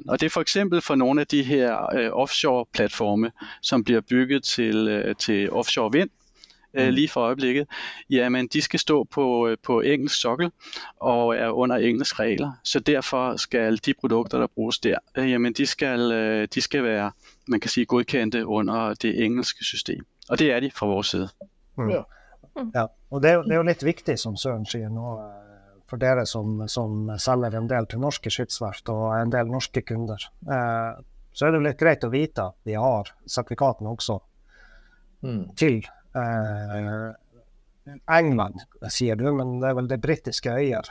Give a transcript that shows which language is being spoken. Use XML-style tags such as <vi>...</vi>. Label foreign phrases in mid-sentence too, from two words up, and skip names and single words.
<da>Og det er for eksempel for nogle af de her offshore-platforme, som bliver bygget til offshore vind, lige for øjeblikket, jamen de skal stå på engelsk sokkel og er under engelsk regler. Så derfor skal de produkter, der bruges der, jamen de skal være, man kan sige, godkendte under det engelske system. Og det er de fra vores side.</da> <no>Ja, og det er jo litt viktig, som Søren sier nå, for dere som selger en del til norske skipsverft og en del norske kunder. Så er det jo litt greit å vite at de har sertifikatene også til England, sier du, men det er vel det britiske øyer.</no>